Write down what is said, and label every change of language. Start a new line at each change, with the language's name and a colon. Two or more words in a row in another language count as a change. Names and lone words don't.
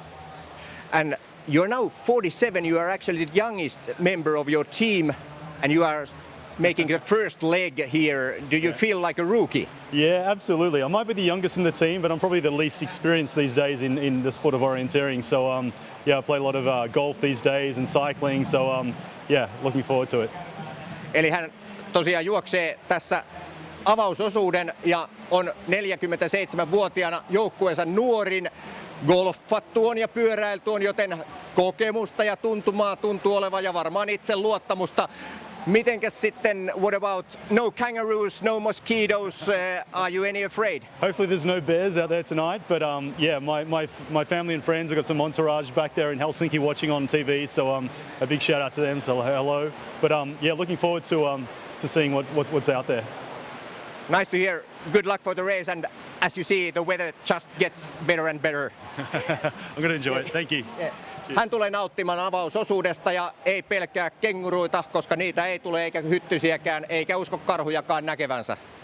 English: And you're now 47, you are actually the youngest member of your team and you are making the first leg here. Do you feel like a rookie? Yeah, absolutely. I might be the youngest in the team, but I'm probably the least experienced these days in the sport of orienteering. So yeah, I play a lot of golf these days and cycling. So yeah, looking forward to it.
Finnish: Eli hän tosiaan juoksee tässä avausosuuden ja on 47-vuotiaana joukkueensa nuorin. Golfattu on ja pyöräilty on, joten kokemusta ja tuntumaa tuntuu olevan ja varmaan itseluottamusta. Mitenkäs sitten,
English: what about no kangaroos, no mosquitoes, are you any afraid? Hopefully there's no bears out there tonight, but yeah, my family and friends, I've got some entourage back there in Helsinki watching on TV, so a big shout out to them, so hello. But yeah, looking forward to seeing what's out there. Nice to hear. Good luck for the race, and as you see, the weather just gets better and better. I'm going to enjoy it. Thank you. Yeah.
Finnish: Hän tulee nauttimaan avausosuudesta ja ei pelkää kenguruita, koska niitä ei tule eikä hyttysiäkään, eikä usko karhujakaan näkevänsä.